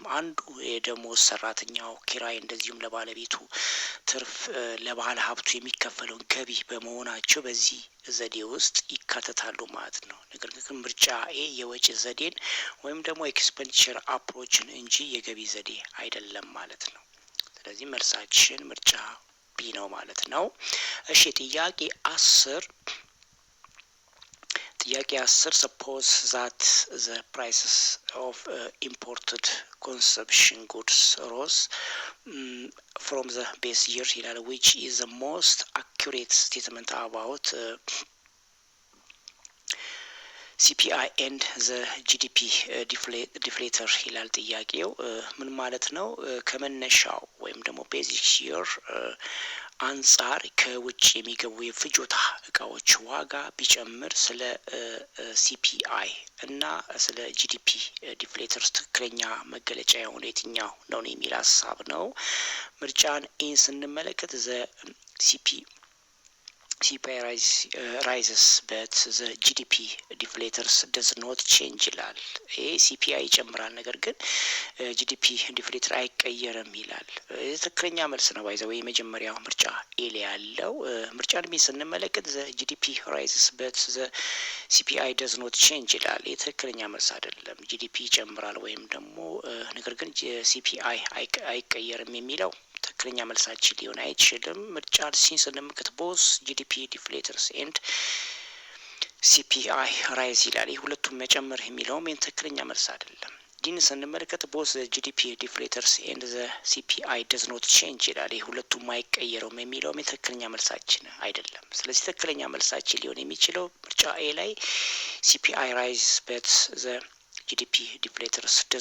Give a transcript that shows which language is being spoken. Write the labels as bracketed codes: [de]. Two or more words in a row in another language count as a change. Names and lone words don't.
[am] አንዱ የደሞዝ ሰራተኛው ኪራይ እንደዚሁም ለባለቤቱ ትርፍ ለባለ ሀብቱ የሚከፈለውን ገቢ በመሆናቸው በዚህ ዘዴ ውስጥ ይካተታሉ ማለት ነው። ነገር ግን ምርጫ ኤ የወጪ ዘዴን ወይም ደግሞ [en] expenditure approach [am] እንጂ የገቢ ዘዴ አይደለም ማለት ነው። ስለዚህ መልሳችን ምርጫ ቢ ነው ማለት ነው። እሺ ጥያቄ [en] 10 suppose that the prices of imported consumption goods rose from the base year ይላል which is the most accurate statement about CPI and the GDP deflator [am] ይላል ጥያቄው። ምን ማለት ነው? ከመነሻው ወይም ደግሞ [en] basic year [am] አንጻር ከውጭ የሚገቡ የፍጆታ እቃዎች ዋጋ ቢጨምር ስለ ሲፒአይ እና ስለ [en] GDP deflators [am] ትክክለኛ መገለጫ የሆነ የትኛው ነው የሚል ሀሳብ ነው። ምርጫን ኢን ስንመለከት ዘ [en] CPI rises but the GDP deflators does not change [am] ይላል። ይሄ CPI ይጨምራል ነገር ግን GDP deflator አይቀየርም ይላል። ትክክለኛ መልስ ነው። ባይዘው የመጀመሪያው ምርጫ ኤ ላይ ያለው። ምርጫን ቢ ስንመለከት [en] the GDP rises but the CPI does not change [am] ይላል። ትክክለኛ መልስ አይደለም። GDP ይጨምራል ወይም ደግሞ ነገር ግን CPI አይቀየርም የሚለው ትክክለኛ መልሳችን ሊሆን አይችልም። ምርጫ ሲን ስንመለከት [en] both GDP deflators and CPI rise [am] ይላል። ይህ ሁለቱም መጨመር የሚለውም ትክክለኛ መልስ አይደለም። ዲን ስንመለከት [en] both GDP deflators and the CPI does not change [am] ይላል። ይህ ሁለቱም አይቀየረውም የሚለውም ትክክለኛ መልሳችን አይደለም። ስለዚህ ትክክለኛ መልሳችን ሊሆን የሚችለው ምርጫ ኤ ላይ [en] CPI rise but the GDP deflators does